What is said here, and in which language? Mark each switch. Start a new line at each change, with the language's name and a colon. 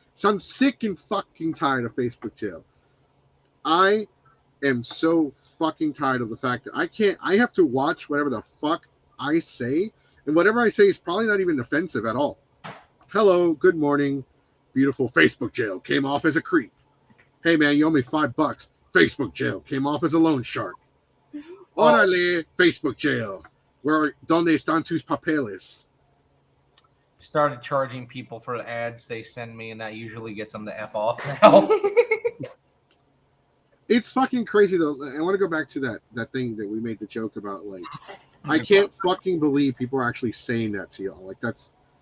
English: So I'm sick and fucking tired of Facebook jail. I am so fucking tired of the fact that I have to watch whatever the fuck I say, and whatever I say is probably not even offensive at all. Hello, good morning, beautiful. Facebook jail came off as a creep. Hey man, you owe me $5. Facebook jail came off as a loan shark.
Spanish: Órale, Facebook jail. Donde están tus papeles?
English: Started charging people for the ads they send me, and that usually gets them the F off now. It's fucking crazy though. I want to go back to that thing that we made the joke about. I can't fucking believe people are actually saying that to y'all. That's